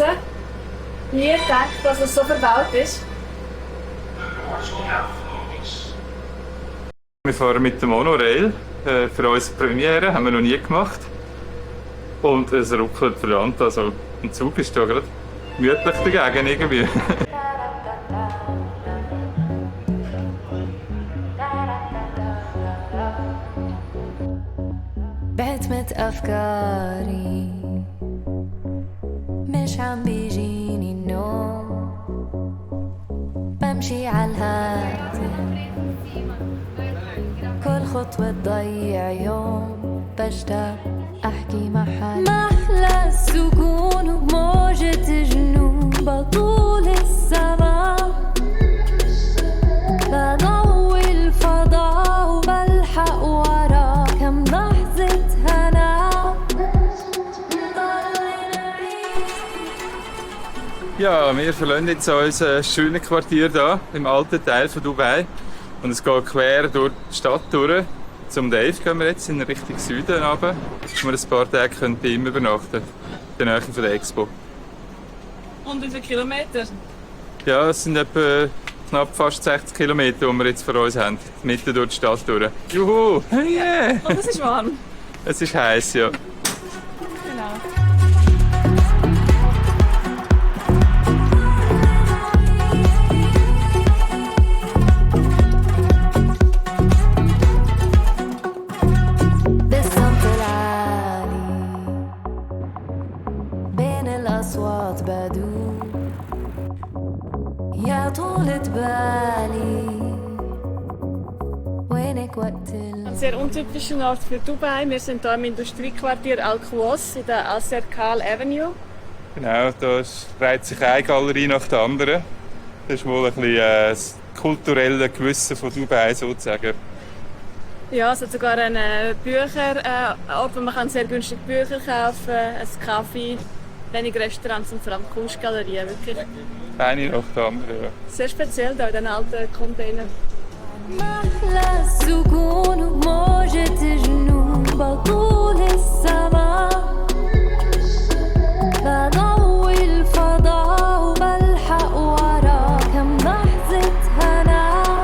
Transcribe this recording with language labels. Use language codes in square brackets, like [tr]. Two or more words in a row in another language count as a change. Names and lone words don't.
[de] Wie denkt, dass es so verbaut ist? Wir fahren mit dem Monorail. Für unsere Premiere haben wir noch nie gemacht. Und es ruckelt verdammt. Also ein Zug ist da gerade gemütlich dagegen irgendwie. [ar] بعت أفكاري مش عم بيجيني النوم بمشي عالهادي كل خطوة تضيع يوم بشتاق أحكي مع حالي محلى السكون وبموجة جنون بطول السماء بضوي الفضاء وبلحق وراه كم لحظة هنا. [de] Ja, wir verlassen jetzt unser schönes Quartier hier im alten Teil von Dubai. Und es geht quer durch die Stadt durch. Zum Dave gehen wir jetzt in Richtung Süden runter, wo wir ein paar Tage bei ihm übernachten können, in der Nähe von der Expo. Und wie viele Kilometer? Ja, es sind etwa knapp fast 60 Kilometer, die wir jetzt vor uns haben, mitten durch die Stadt durch. Juhu! Yeah. Und es ist warm. Es ist heiß, ja. Genau. [ar] بالصمت العالي بين الأصوات بدوب يا طولة بالي وينك وقت [de] Ein sehr untypischer Ort für Dubai. Wir sind hier im Industriequartier Al-Quoz in der Al-Serkal Avenue. Genau, da reiht sich eine Galerie nach der anderen. Das ist wohl ein bisschen das kulturelle Gewissen von Dubai sozusagen. Ja, es hat sogar einen Bücherort, wo man sehr günstig Bücher kaufen kann, einen Kaffee, wenige Restaurants und vor allem Kunstgalerien. Wirklich Eine nach der anderen, ja. sehr speziell hier in diesen alten Containern. [ar] محلى السكون وبموجة جنون بطول السماء بضوي الفضاء وبلحق وراه كم لحظة هنا.